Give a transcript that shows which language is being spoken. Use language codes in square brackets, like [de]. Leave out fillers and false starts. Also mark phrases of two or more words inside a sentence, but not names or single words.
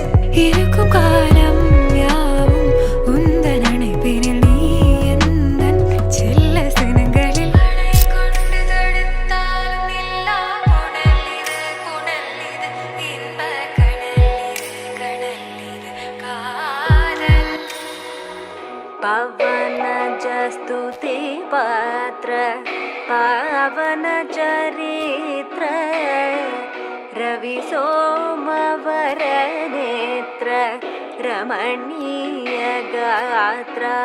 [ta] இருக்கும் காலம் யாவும் உந்தன் அணைப்பினில் நீ எந்தன் செல்ல சினங்களில் அணை கொண்டு தடுத்தாலும் இல்லா புனல் இது புனல் இது இன்ப கடல் இது காதல். [sa] पवन स्तुति पात्र पावन चरित्र रवि सोमवर नेत्र रमणीय गात्र.